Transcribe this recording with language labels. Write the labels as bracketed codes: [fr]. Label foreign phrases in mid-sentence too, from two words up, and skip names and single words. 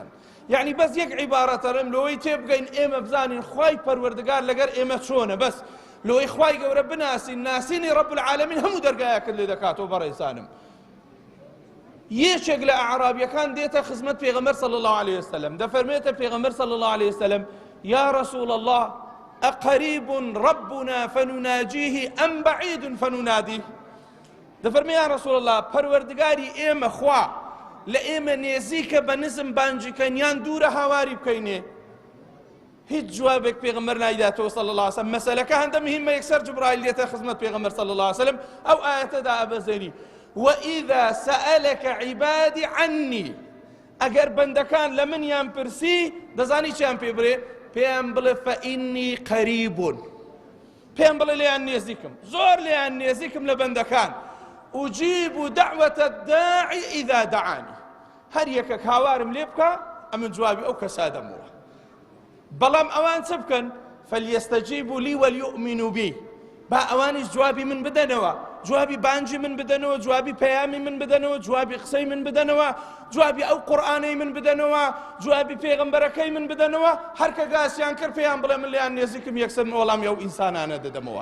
[ckb] یعنی بەس یەک عیبارەتەرم لەوەی تێبگەین ئێمە بزانین خوای پەروەردگار لەگەر ئێمە چۆنە، بەس لەوەی خوای گەورە بناسین، ناسینی [ar] ڕەب العالەمین [ckb] هەموو دەرگایەکت لێ دەکاتەوە بەڕێزانم. یەکێک لە ئەعرابیەکان دێتە خزمەت پێغەمبەر [ar] صلی الله عليه وسلم، [ckb] دەفەرمێتە پێغەمبەر [ar] صلی الله عليه وسلم یا رسول الله أقريب ربنا فنناجيه أم بعيد فنناديه. [ckb] دەفەرمێ [ar] یا رسول الله [ckb] پەروەردگاری ئێمە خوا لە ئێمە نێزیکە بە نزم بانجیکەین یان دوورە هاواری بکەینێ؟ هیچ جوابێک پێغەمبەر نایداتەوە [ar] صلی الله عليه وسلم. [ckb] مەسەلەکە هەندە مهمە، یەکسەر جبرائیل دێتە خزمەت پێغەمبەر [ar] صلی الله عليه وسلم، [ckb] ئەو ئاەتەدا ئەبەزێنی [ar] وإذا سألك عبادي عني. [ckb] ئەگەر بەندەکان لە منیان پرسی دەزانی چیان پێ بڵێ؟ پێیان بڵێ [ar] فإني قريب، [ckb] پێیان بڵێ لێیان نێزیکم، زۆر لێیان نێزیکم لە بەندەکان. [ar] أجيب دعوة الداعي إذا دعاني. [ckb] هەر یەکێک هاوارم لێ بکە ئەمن جوابی ئەو کەسا دەمەوە. بەڵام ئەوان چ بکەن؟ [ar] فليستجيبوا لي وليؤمنوا بي. [ckb] با ئەوانیش جوابی من بدەنەوە، جوابی بانجی من بدەنەوە، جوابی پەیامی من بدەنەوە، جوابی قسەی من بدەنەوە، جوابی ئەو قورئانەی من بدەنەوە، جوابی پێغەمبەرەکەی من بدەنەوە. هەر کە گاسیان کرد پێیان بڵێ من لێیان نێزیکم، یەکسەر وەڵامی ئەو ئینسانانە دەدەمەوە.